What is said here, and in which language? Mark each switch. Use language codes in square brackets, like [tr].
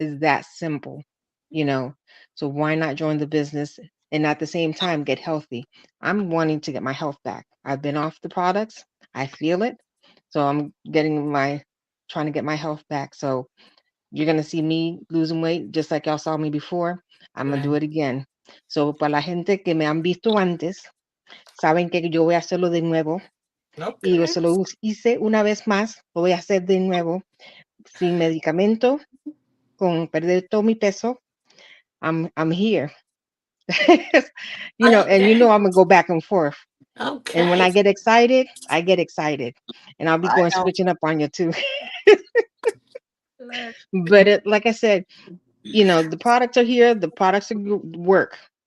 [en] Is that simple, you know? So why not join the business and at the same time get healthy? I'm wanting to get my health back. I've been off the products. I feel it. So I'm trying to get my health back. So you're going to see me losing weight just like y'all saw me before. I'm going to do Right. it again. [es] So para la gente que me han visto antes, saben que yo voy a hacerlo de nuevo. Y yo [en] Okay. [es] se lo hice una vez más, lo voy a hacer de nuevo, sin medicamento, con perder todo mi peso. [en] I'm here. And Okay. I'm gonna go back and forth. And when Okay. I get excited, I get excited. And I'll be I going know. switching up on you too. Look, But like I said, the products are here, the products work.